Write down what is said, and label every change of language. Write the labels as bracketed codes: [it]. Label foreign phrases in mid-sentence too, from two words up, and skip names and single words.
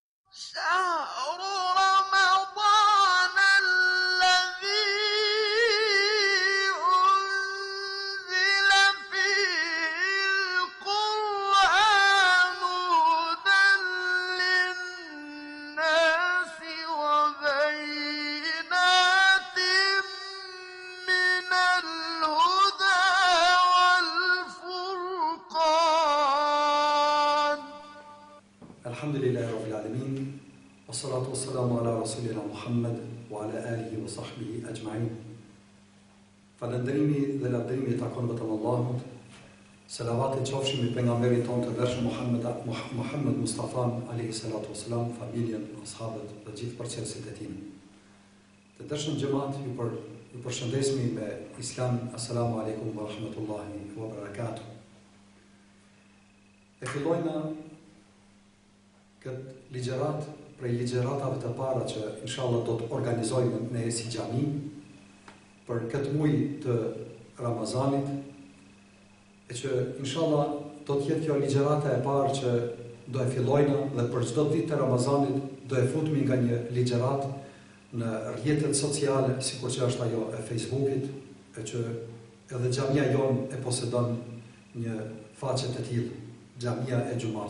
[ar] شهر رمضان الذي أنزل فيه القرآن هدى للناس وبينات من الهدى والفرقان. الحمد لله رب العالمين والصلاة والسلام على رسولنا محمد وعلى آله وصحبه أجمعين. [sq] Falëndërimi dhe lavdërimi takon vetëm Allahut. Selavatet qofshin mbi pejgamberin tonë të dërshëm Muhammed Mustafa [ar] عليه الصلاة والسلام, [sq] familjen, ashabët dhe gjithë përcjellësit e tij. Të dërshëm xhamat, ju përshëndesmi me Islam. [ar] السلام عليكم ورحمة الله وبركاته. [sq] E fillojna këtë ligjerat prej ligjeratave të para që inshallah do të organizojmë ne si xhami për këtë muaj të Ramazanit, e që inshallah do të jetë kjo ligjerata e parë që do e fillojna dhe për çdo ditë të Ramazanit do e futemi nga një ligjerat në rrjetet sociale, sikur që është ajo e Facebookit, e që edhe xhamia jon e posedon një faqe të tillë, xhamia e Xumas.